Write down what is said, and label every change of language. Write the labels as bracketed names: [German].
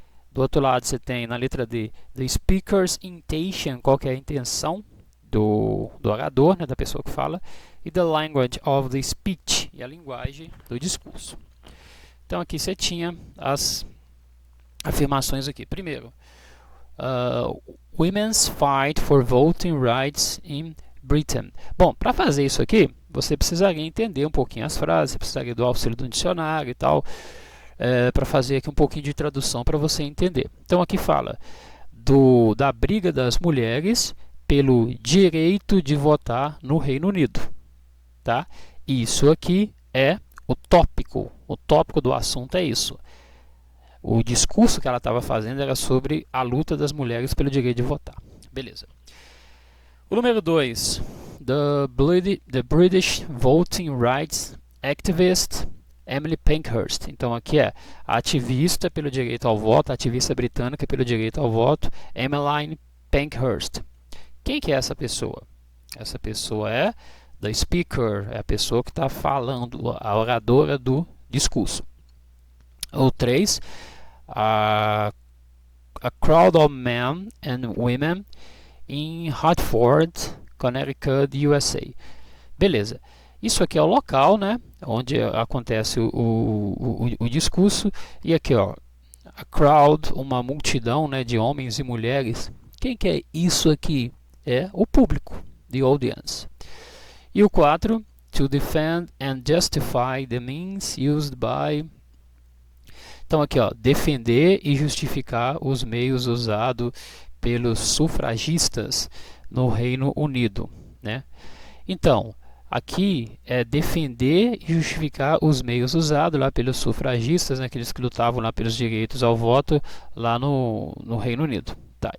[Portuguese] Do outro lado você tem na letra D, [English] the speaker's intention, [Portuguese] qual que é a intenção do orador, né, da pessoa que fala, e [English] the language of the speech, [Portuguese] e a linguagem do discurso. Então aqui você tinha as afirmações aqui. [English] Primeiro, Women's fight for voting rights in Britain. [Portuguese] Bom, para fazer isso aqui, você precisaria entender um pouquinho as frases, você precisaria do auxílio do dicionário e tal, para fazer aqui um pouquinho de tradução para você entender. Então aqui fala da briga das mulheres pelo direito de votar no Reino Unido, tá? Isso aqui é o tópico do assunto é isso. O discurso que ela estava fazendo era sobre a luta das mulheres pelo direito de votar. Beleza. [English] O número 2, the British Voting Rights Activist Emily Pankhurst. [Portuguese] Então aqui é a ativista pelo direito ao voto, a ativista britânica pelo direito ao voto, Emmeline Pankhurst. Quem que é essa pessoa? Essa pessoa é [English] the speaker, [Portuguese] é a pessoa que está falando, a oradora do discurso. [English] O 3, a crowd of men and women in Hartford, Connecticut, USA. [Portuguese] Beleza. Isso aqui é o local, né, onde acontece o discurso. E aqui, ó, a crowd, uma multidão, né, de homens e mulheres. Quem que é isso aqui? É o público, [English] the audience. E o 4, to defend and justify the means used by... [Portuguese] Então aqui, ó, defender e justificar os meios usados pelos sufragistas no Reino Unido, né? Então, aqui é defender e justificar os meios usados lá pelos sufragistas, né, aqueles que lutavam lá pelos direitos ao voto lá no Reino Unido. Tá?